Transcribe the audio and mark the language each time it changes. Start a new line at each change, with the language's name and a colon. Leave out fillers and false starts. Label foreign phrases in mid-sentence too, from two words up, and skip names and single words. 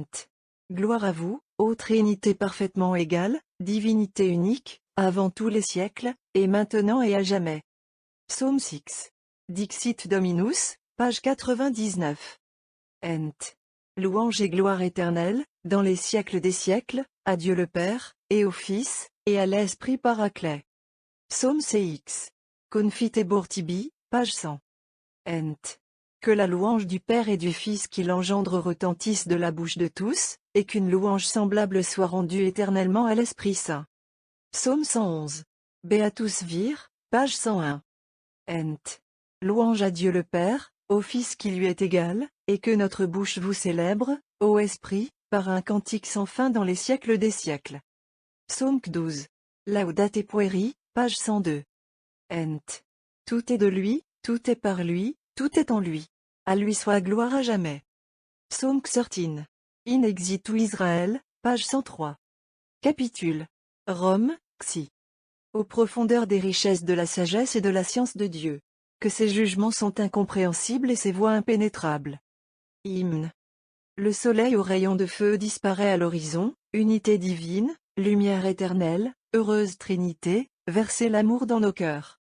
French: Gloire à vous, ô Trinité parfaitement égale, divinité unique, avant tous les siècles, et maintenant et à jamais. Psaume 6. Dixit Dominus, page 99. Ent. Louange et gloire éternelle, dans les siècles des siècles, à Dieu le Père, et au Fils, et à l'Esprit Paraclet. Psaume CX. Confitebor tibi, page 100. Ent. Que la louange du Père et du Fils qui l'engendre retentisse de la bouche de tous, et qu'une louange semblable soit rendue éternellement à l'Esprit Saint. Psaume 111. Beatus vir, page 101. Ent. Louange à Dieu le Père, au Fils qui lui est égal, et que notre bouche vous célèbre, ô Esprit, par un cantique sans fin dans les siècles des siècles. Psaume 12. Laudate pueri, page 102. Ent. Tout est de lui, tout est par lui, tout est en lui. À lui soit gloire à jamais. Psaume 13. In exitu Israël, page 103. Capitule. Rome, Xi. Aux profondeurs des richesses de la sagesse et de la science de Dieu. Que ses jugements sont incompréhensibles et ses voies impénétrables. Hymne. Le soleil aux rayons de feu disparaît à l'horizon, unité divine, lumière éternelle, heureuse Trinité, versez l'amour dans nos cœurs.